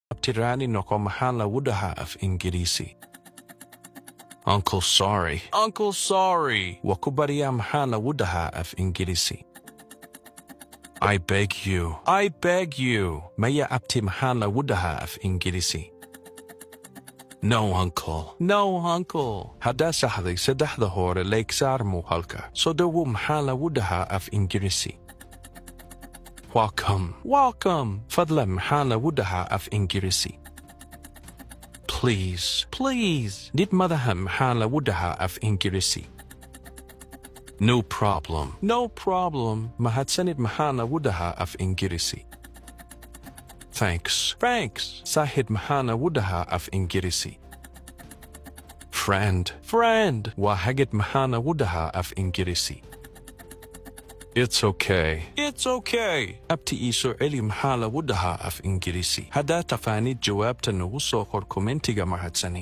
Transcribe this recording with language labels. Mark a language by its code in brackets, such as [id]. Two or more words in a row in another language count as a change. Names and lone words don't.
[so] abtirani noko maxaan lagu dhahaa af Ingiriisi? [en] Uncle sorry. Uncle sorry. [so] Waa ku baryaa maxaan lagu dhahaa af Ingiriisi? [en] I beg you. I beg you. [so] Maya abti maxaan lagu dhahaa af Ingiriisi? [en] No, uncle. No, uncle. [so] Haddaa saxday saddexda hore leeg saar muuqaalka. Soo dhawow maxaan lagu dhahaa af Ingiriisi? [en] Welcome. Welcome. [so] Fadlan maxaan lagu dhahaa af Ingiriisi? [en] Please. Please. [so] Did madaxa maxaan lagu dhahaa af Ingiriisi? [en] No problem. No problem. [so] Mahadsanid maxaan lagu dhahaa af Ingiriisi? [en] Thanks. Thanks. [so] Saaxiib maxaan lagu dhahaa af Ingiriisi? [en] Friend. Friend. [so] Waa hagid maxaan lagu dhahaa af Ingiriisi? [en] It's okay. It's okay. [so] Abti ii soo celi maxaa lagu dhahaa af Ingiriisi? Haddaa taqaanid jawaabta nagu soo qor kommentiga mahadsani.